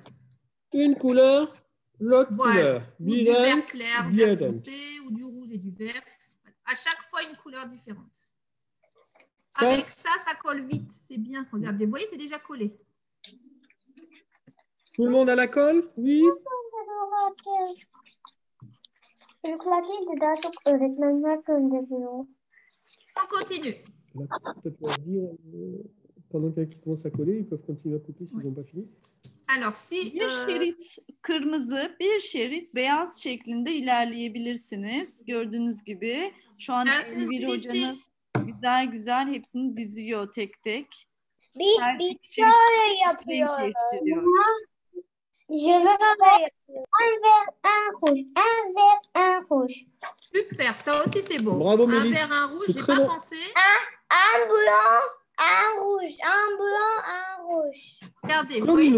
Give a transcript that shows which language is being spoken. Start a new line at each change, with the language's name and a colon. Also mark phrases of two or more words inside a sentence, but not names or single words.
French: Une couleur, l'autre Voilà. couleur. Ou du vert clair, vert foncé, ou du rouge et du vert. À chaque fois, une couleur différente. Ça, Avec ça, ça colle vite. C'est bien. Regardez, vous voyez, c'est déjà collé. tout le monde a la colle? Oui.
Turkish: Çocuklar daha çok öğretmenler gönderiyor.
French: On continue. Peut-être leur dire, pendant qu'ils commencent à coller, ils peuvent continuer à couper s'ils n'ont pas fini. Alors, si...
Turkish: Bir şerit kırmızı, bir şerit beyaz şeklinde ilerleyebilirsiniz. Gördüğünüz gibi şu an Elvir hocanız güzel güzel hepsini diziyor tek tek. Bir şöyle yapıyorum.
French: Je veux faire un vert, un rouge, un vert, un rouge. Super, ça aussi c'est beau. Bravo, un Mélisse. vert, un rouge, C'est j'ai très pas bon. pensé. Un blanc, un rouge, un blanc, un rouge. Regardez, vous Comme voyez, nous.